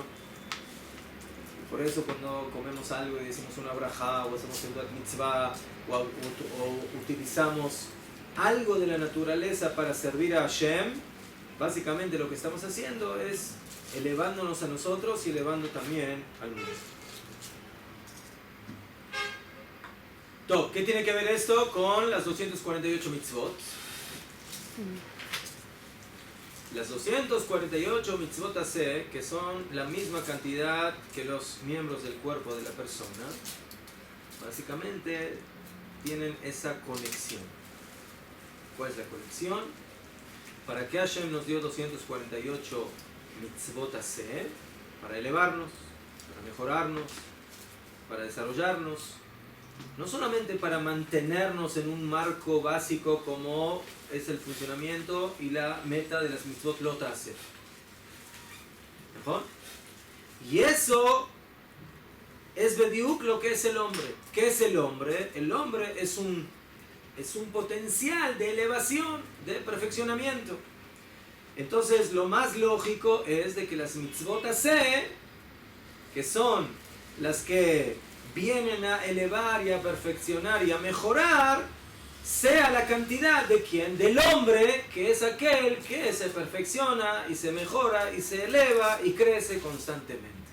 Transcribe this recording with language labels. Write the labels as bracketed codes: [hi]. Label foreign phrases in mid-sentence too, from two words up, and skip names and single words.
[es] Y por eso cuando comemos algo y decimos una brajá, o hacemos una mitzvah, o utilizamos algo de la naturaleza para servir a Hashem, básicamente lo que estamos haciendo es elevándonos a nosotros y elevando también al mundo. ¿Qué tiene que ver esto con las 248 mitzvot? Las 248 [he] מצוות עשה, [es] que son la misma cantidad que los miembros del cuerpo de la persona, básicamente tienen esa conexión. ¿Cuál es la conexión? ¿Para qué Hashem nos dio 248 [he] מצוות עשה? [es] Para elevarnos, para mejorarnos, para desarrollarnos. No solamente para mantenernos en un marco básico como es el funcionamiento y la meta de las mitzvot lo hace. ¿Mejor? Y eso es bediuk lo que es el hombre. ¿Qué es el hombre? El hombre es un potencial de elevación, de perfeccionamiento. Entonces lo más lógico es de que las [he] מצוות עשה, [es] que son las que vienen a elevar y a perfeccionar y a mejorar, sea la cantidad de quién, del hombre, que es aquel que se perfecciona y se mejora y se eleva y crece constantemente.